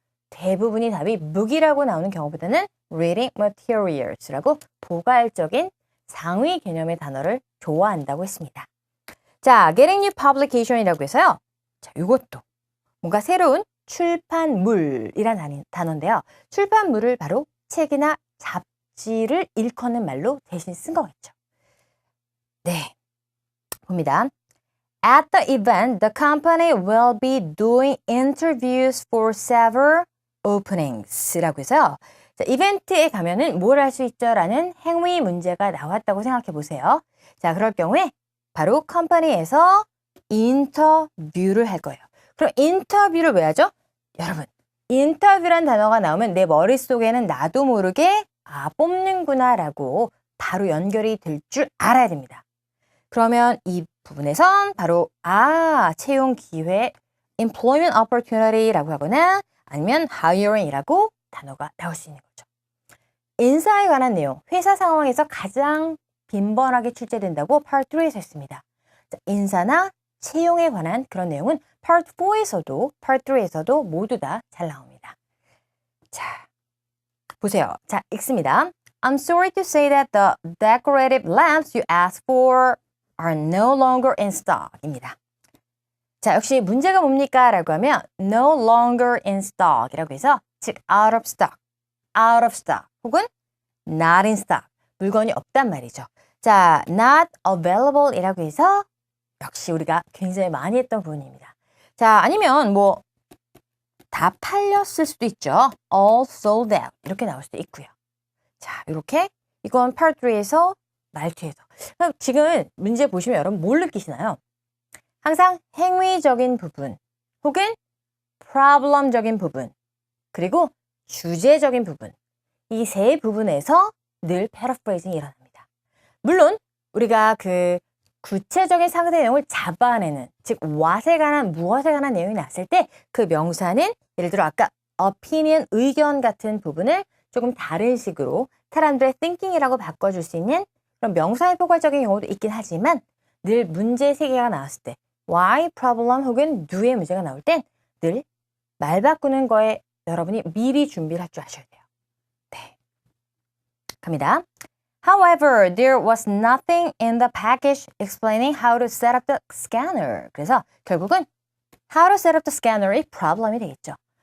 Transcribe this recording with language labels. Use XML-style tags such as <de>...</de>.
<ko>대부분이 답이 book이라고 나오는 경우보다는 reading materials라고 포괄적인 상위 개념의 단어를 좋아한다고 했습니다. 자,</ko> <en>getting new publication</en> <ko>이라고 해서요. 자, 이것도 뭔가 새로운 출판물이란 단어인데요. 출판물을 바로 책이나 잡지를 일컫는 말로 대신 쓴 거겠죠. 네, 봅니다.</ko> <en>At the event, the company will be doing interviews for several openings.</en> <ko>라고 해서요. 자, 이벤트에 가면은 뭘 할 수 있죠? 라는 행위 문제가 나왔다고 생각해 보세요. 자, 그럴 경우에 바로 컴퍼니에서 인터뷰를 할 거예요. 그럼 인터뷰를 왜 하죠? 여러분, 인터뷰란 단어가 나오면 내 머릿속에는 나도 모르게 뽑는구나 라고 바로 연결이 될 줄 알아야 됩니다. 그러면 이 부분에선 바로 채용 기회, employment opportunity라고 하거나 아니면 hiring이라고 단어가 나올 수 있는 거죠. 인사에 관한 내용, 회사 상황에서 가장 빈번하게 출제된다고 Part 3에서 했습니다. 자, 인사나 채용에 관한 그런 내용은 Part 4에서도, Part 3에서도 모두 다 잘 나옵니다. 자, 보세요. 자, 읽습니다.</ko> <en>I'm sorry to say that the decorative lamps you asked for are no longer in stock</en> <ko>입니다. 자, 역시 문제가 뭡니까? 라고 하면</ko> <en>no longer in stock</en> <ko>이라고 해서 즉 out of stock 혹은 not in stock 물건이 없단 말이죠. 자, not available 이라고 해서 역시 우리가 굉장히 많이 했던 부분입니다. 자, 아니면 뭐 다 팔렸을 수도 있죠. all sold out 이렇게 나올 수도 있고요. 자, 이렇게 이건 Part 3에서 말투에서 지금 문제 보시면 여러분 뭘 느끼시나요? 항상 행위적인 부분 혹은 problem적인 부분 그리고 주제적인 부분 이 세 부분에서 늘 paraphrasing이 일어납니다. 물론 우리가 그 구체적인 상세 내용을 잡아내는 즉 what에 관한 무엇에 관한 내용이 나왔을 때 그 명사는 예를 들어 아까 opinion 의견 같은 부분을 조금 다른 식으로 사람들의 thinking이라고 바꿔줄 수 있는 그런 명사의 포괄적인 경우도 있긴 하지만 늘 문제 세 개가 나왔을 때 why, problem 혹은 do의 문제가 나올 땐 늘 말 바꾸는 거에 여러분이 미리 준비를 할 줄 아셔야 돼요. 네. 갑니다.</ko> <en>However, there was nothing in the package explaining how to set up the scanner.</en> <ko>그래서 결국은</ko> <en>how to set up the scanner</en> <ko>이 problem이 되겠죠.</ko>